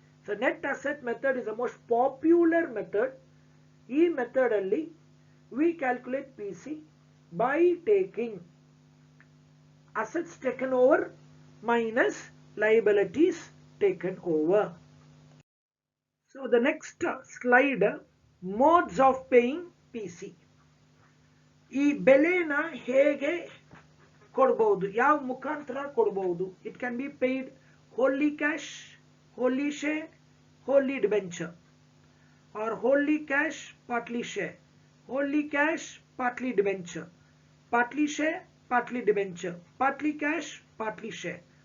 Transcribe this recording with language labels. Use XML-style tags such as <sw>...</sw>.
<en>So net asset method is the most popular method.</en> <kn>ಈ method ಅಲ್ಲಿ</kn> <en>we calculate PC by taking assets taken over minus liabilities taken over. So the next slide, modes of paying PC.</en> <kn>ಈ ಬೆಲೆನ ಹೇಗೆ ಕೊಡಬಹುದು, ಯಾವ ಮುಖಾಂತರ ಕೊಡಬಹುದು?</kn> <en>It can be paid wholly cash, wholly share, wholly debenture, or wholly cash, partly share, wholly cash, partly debenture, partly share, partly debenture, partly cash, partly share.</en>